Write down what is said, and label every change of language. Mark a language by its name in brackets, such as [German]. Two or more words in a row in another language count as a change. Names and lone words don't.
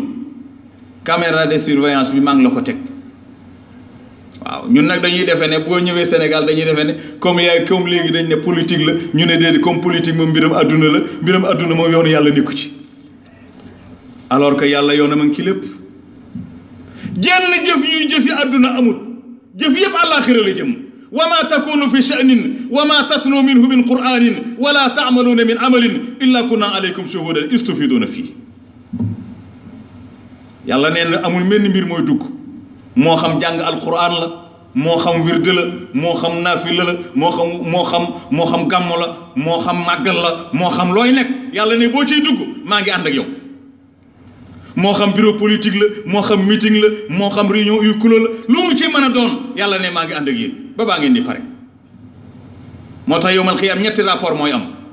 [French] caméra de surveillance [Wolof] bi maa ngi la ko teg waaw ñun nag dañuy defee ne boo ñëwee Sénégal dañuy defee ne comme léegi dañ ne politique la ñu ne déedéet comme politique moom mbiram adduna la mbiram adduna moom yoonu yàlla nekku ci [French] alors que [Wolof] yàlla yoonam a ngi ci lépp jenn jëf yuy jëfi adduna amut jëf yëpp àllaaxira la jëm [Arabic] وما تكون في شأن وما تتلو منه من قرآن ولا تعملون من عمل إلا كنا عليكم شهودا [Wolof] istufiduna fii yàlla nee na amul menn mbir mooy dugg moo xam jàng alquran la moo xam wirde la moo xam naafila la moo xam gàmmo la moo xam màggal la moo xam looy nekk yàlla ne boo ciy dugg maa ngi ànd ak yow moo xam [French] bureau politique [Wolof] la moo xam meeting la moo xam réunion yu kulo la lu mu ci mën a doon yàlla ne maa ngi ànd ak yéen ba baa ngeen di pare moo tax [Arabic] يوم القيامة [Wolof] ñetti rapport mooy am